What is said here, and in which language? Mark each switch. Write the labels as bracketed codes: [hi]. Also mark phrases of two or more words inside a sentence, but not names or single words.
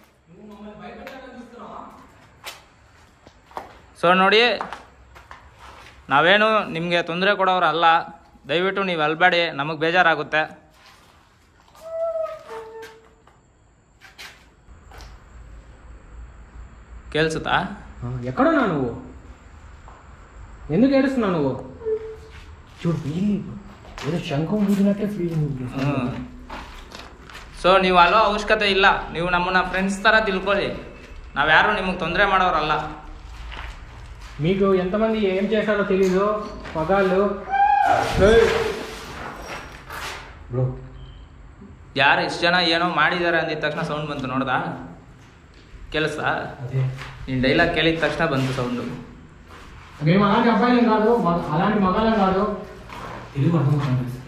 [kn] ಸೊ ನೋಡಿ, ನಾವೇನು ನಿಮಗೆ ತೊಂದರೆ ಕೊಡೋರಲ್ಲ. ದಯವಿಟ್ಟು ನೀವು ಅಲ್ಬೇಡಿ, ನಮಗೆ ಬೇಜಾರಾಗುತ್ತೆ. ಕೇಳಿಸುತ್ತಾ? [te] ఎక్కడో నువ్వు ఎందుకు ఏడుస్తున్నావు నువ్వు? చూడు ఏదో శంఖం ఊదినట్టే ఫీలింగ్. [kn] ಸೊ ನೀವು ಅಲ್ಲೋ ಅವಶ್ಯಕತೆ ಇಲ್ಲ. ನೀವು ನಮ್ಮನ್ನ ಫ್ರೆಂಡ್ಸ್ ಥರ ತಿಳ್ಕೊಳ್ಳಿ. ನಾವ್ಯಾರು ನಿಮಗೆ ತೊಂದರೆ ಮಾಡೋರಲ್ಲ. [te] మీకు ఎంతమంది ఏం చేశారో తెలీదు మగాళ్ళు. [kn] ಬ್ರೋ ಯಾರು ಇಷ್ಟು ಜನ ಏನೋ ಮಾಡಿದ್ದಾರೆ ಅಂದಿದ ತಕ್ಷಣ ಸೌಂಡ್ ಬಂತು, ನೋಡ್ದಾ? ಕೆಲಸ ನೀನು ಡೈಲಾಗ್ ಕೇಳಿದ ತಕ್ಷಣ ಬಂತು ಸೌಂಡು. [te] మేము అలాంటి అబ్బాయిలం కాదు, అలాంటి మగాళ్ళం కాదు. తెలుగు అర్థం కాదు.